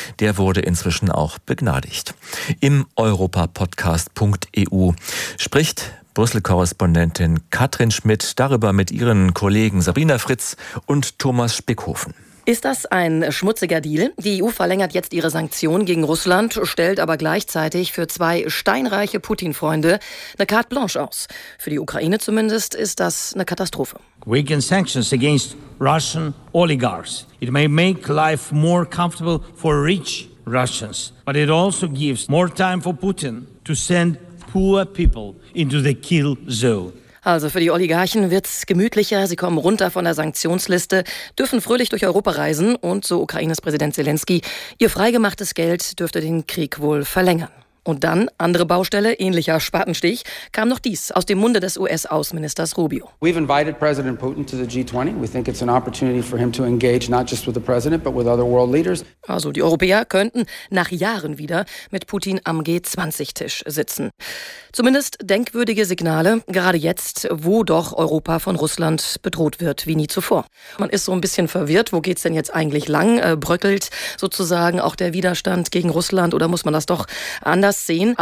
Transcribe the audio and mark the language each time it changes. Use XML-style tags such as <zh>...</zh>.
<de>Der wurde inzwischen auch begnadigt. Im europapodcast.eu spricht Brüssel-Korrespondentin Katrin Schmidt darüber mit ihren Kollegen Sabrina Fritz und Thomas Spickhofen. Ist das ein schmutziger Deal? Die EU verlängert jetzt ihre Sanktionen gegen Russland, stellt aber gleichzeitig für zwei steinreiche Putin-Freunde eine carte blanche aus. Für die Ukraine zumindest ist das eine Katastrophe.</de> <en>We can sanctions against Russian oligarchs. It may make life more comfortable for rich Russians, but it also gives more time for Putin to send poor people into the kill zone.</en> <de>Also für die Oligarchen wird's gemütlicher, sie kommen runter von der Sanktionsliste, dürfen fröhlich durch Europa reisen und so Ukraines Präsident Zelensky, ihr freigemachtes Geld dürfte den Krieg wohl verlängern. Und dann, andere Baustelle, ähnlicher Spatenstich, kam noch dies aus dem Munde des US-Außenministers Rubio.</de> <en>We've invited President Putin to the G20. We think it's an opportunity for him to engage not just with the president, but with other world leaders.</en> <de>Also die Europäer könnten nach Jahren wieder mit Putin am G20-Tisch sitzen. Zumindest denkwürdige Signale, gerade jetzt, wo doch Europa von Russland bedroht wird wie nie zuvor. Man ist so ein bisschen verwirrt, wo geht's denn jetzt eigentlich lang? Bröckelt sozusagen auch der Widerstand gegen Russland oder muss man das doch anders sehen?</de>